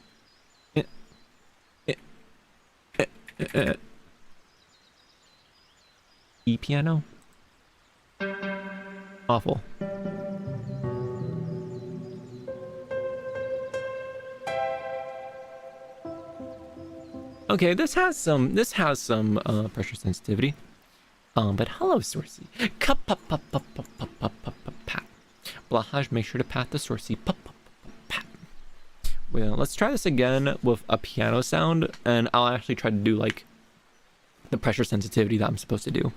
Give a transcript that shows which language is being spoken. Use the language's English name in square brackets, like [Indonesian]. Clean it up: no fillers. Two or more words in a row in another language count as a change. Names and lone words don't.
[English] E piano? Awful. Okay, this has some pressure sensitivity. But hello, Sourcey. Pat. Blahaj, make sure to pat the Sourcey. Pat. Well, let's try this again with a piano sound, and I'll actually try to do like the pressure sensitivity that I'm supposed to do.